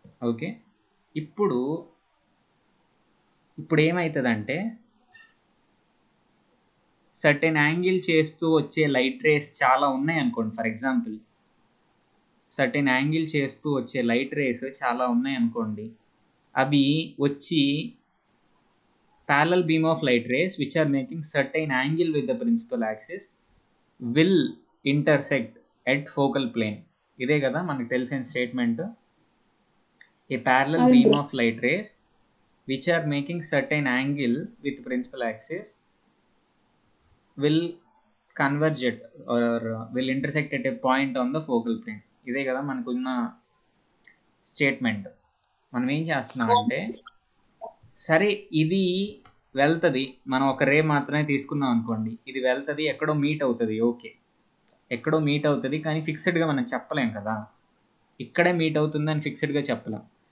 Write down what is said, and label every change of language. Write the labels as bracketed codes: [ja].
[te] Okay, ఇప్పుడు ఏమవుతుందంటే certain angle చేస్తూ వచ్చే లైట్ రేస్ చాలా ఉన్నాయి అనుకోండి. ఫర్ ఎగ్జాంపుల్ సర్టెన్ యాంగిల్ చేస్తూ వచ్చే లైట్ రేస్ చాలా ఉన్నాయి అనుకోండి. అవి వచ్చి [en] parallel beam of light rays which are making certain angle with the principal axis will intersect at focal plane. [te] ఇదే కదా మనకు తెలిసిన statement. [en] A parallel beam of light rays which are making certain angle with principal axis will converge at or will intersect at a point on the focal plane. [te] ఇదే కదా మనకున్న statement. మనం ఏం చేస్తున్నామంటే, సరే ఇది వెళ్తుంది, మనం ఒక రే మాత్రమే తీసుకున్నాం అనుకోండి, ఇది వెళ్తుంది, ఎక్కడో మీట్ అవుతుంది. ఓకే, ఎక్కడో మీట్ అవుతుంది, కానీ ఫిక్స్డ్గా మనం చెప్పలేం కదా, ఇక్కడే మీట్ అవుతుందని ఫిక్స్డ్గా చెప్పలేం.